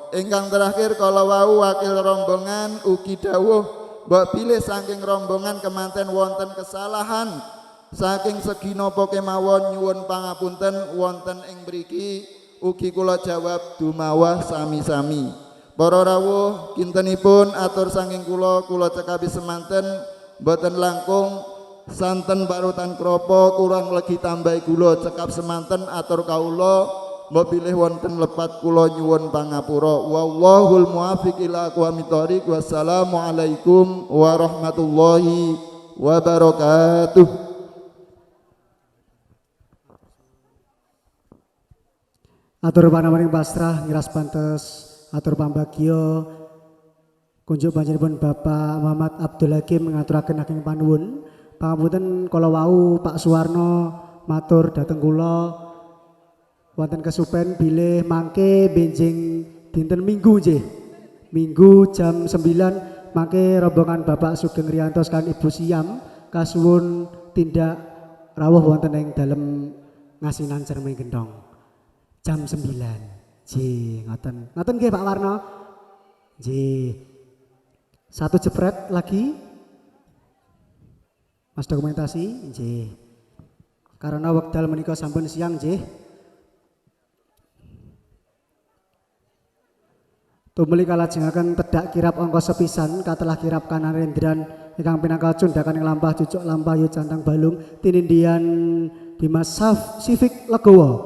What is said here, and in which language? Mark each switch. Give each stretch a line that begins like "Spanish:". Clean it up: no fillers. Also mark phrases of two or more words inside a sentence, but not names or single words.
Javanese: Ingkang terakhir kala wau wakil rombongan ugi dawuh mbok pilih saking rombongan kemanten wonten kesalahan saking segi napa kemawon nyuwun pangapunten wonten ing mriki ugi kula jawab dumawah sami-sami. Para rawuh kintenipun atur saking kula cekapi semanten mboten langkung santen parutan kropo kurang legi tambahi gula cekap semanten atur kawula mbok bilih wonten lepat kula nyuwun pangapura.
Arabic: والله الموفق إلى أقوم الطريق والسلام عليكم ورحمة الله وبركاته.
Javanese: Atur panamaning pasrah ngiras pantes atur pambagio kunjuk panjenengan Bapak Muhammad Abdul Hakim ngaturaken saking panuwun pangapunten kala wau Pak Suwarno matur dhateng kula wonten kesupen bilih mangke benjing dinten Minggu nggih. Minggu jam 9 mangke rombongan Bapak Sugeng Riyanto kan Ibu Siam kasuwun tindak rawuh wonten ing dalem ngasinan Cermin Gendong. Jam 9. J, ngoten nggih Pak Warno.
Indonesian: J. Satu jepret lagi.
Javanese: Mas dokumentasi, J. Karena wekdal menika sampun siang, J. Tumuli kalajengaken tedak kirap angka sepisan katelah kirap kanarendran ingkang pinangka cundhakan ing lampah cucuk lampah yu cantang balung tinindian Dimas Sifik Legowo.